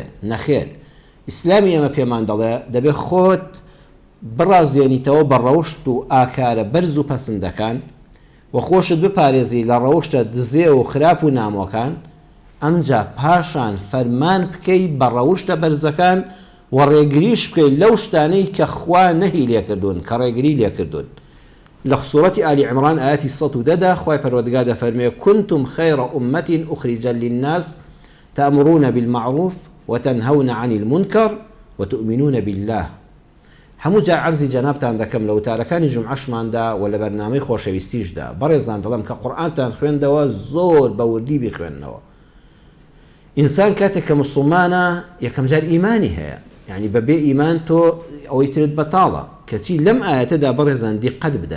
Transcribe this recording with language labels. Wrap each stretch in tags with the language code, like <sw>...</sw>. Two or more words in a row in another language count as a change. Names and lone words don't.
<ckb>نەخێر، ئیسلامی ئێمە پێمان دەڵێ دەبێ خۆت بڕازێنیتەوە بە ڕەوشت و ئاکارە بەرز و پەسەندەکان و خۆشت بپارێزی لە ڕەوشتە دزێ و خراپ و نامۆکان، ئەمجا پاشان فەرمان بکەی بە ڕەوشتە بەرزەکان و ڕێگریش بکەی لەو شتانەی کە خوا نەهی لێکردوون، کە ڕێگری لێکردوون. لە سوورەتی ئالی عیمران ئاەتی 110 خوای پەروەردگار دەفەرمێ</ckb> <ar>كنتم خير أمة أخرجت للناس تأمرون بالمعروف وتنهون عن المنكر وتؤمنون بالله.</ar> <ckb>هەموو جا عەرزی جەنابتان دەکەم لە وتارەکانی جومعەشماندا و لە بەرنامەی خۆشەویستیشدا، بەڕێزان دەڵێم کە قورئانتان خوێندەوە زۆر بە وردی بخوێننەوە. ئینسان کاتێک کە موسڵمانە یەکەم جار ئیمانی هەیە، یعنی بەبێ ئیمان تۆ ئەوەی ترت بەتاڵە، کەچی لەم ئاەتەدا بەڕێزان دیقەت بدەن.</ckb>